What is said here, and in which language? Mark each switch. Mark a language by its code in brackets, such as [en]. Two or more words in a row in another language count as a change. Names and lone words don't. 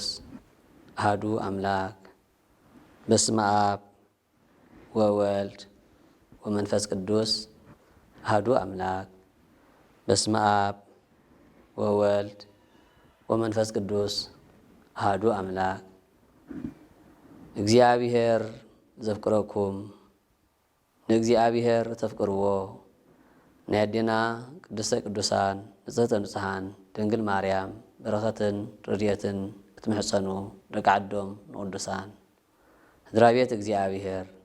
[gez] አሐዱ አምላክ። በስመ አብ ወወልድ ወመንፈስ ቅዱስ አሐዱ አምላክ። በስመ አብ ወወልድ ወመንፈስ ቅዱስ አሐዱ አምላክ። [ti] እግዚአብሔር ዘፍቅረኩም ንእግዚአብሔር ተፍቅርዎ ናይ አዴና [gez] ቅድስተ ቅዱሳን ንጽሕተ ንጹሓን [ti] ድንግል ማርያም በረኸትን ረድኤትን እትምሕፀኑ ደቂ ዓዶም ንቅዱሳን ስድራቤት እግዚአብሔር